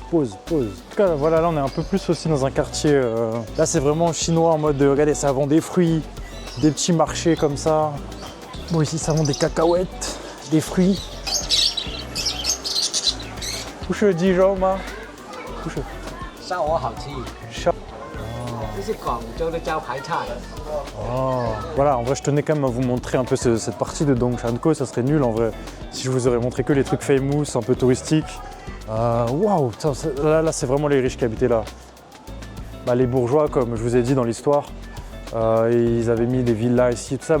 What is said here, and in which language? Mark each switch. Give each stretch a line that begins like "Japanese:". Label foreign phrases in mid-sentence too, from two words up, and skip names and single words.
French: En tout cas, voilà, là on est un peu plus aussi dans un quartier, là c'est vraiment chinois en mode, regardez, ça vend des fruits, des petits marchés comme ça. Bon, ici ça vend des cacahuètes, des fruits. Couche Dijon, ma. Couche.
Chinese: 烧鹅好吃，
French: Chat.
Chinese: 这是广州的招牌菜。
French: Oh. Voilà, en vrai, je tenais quand même à vous montrer un peu cette partie de Dongshanko. Ça serait nul en vrai si je vous aurais montré que les trucs famous, un peu touristiques. Waouh, là c'est vraiment les riches qui habitaient là. Bah, les bourgeois, comme je vous ai dit dans l'histoire, ils avaient mis des villas ici, tout ça.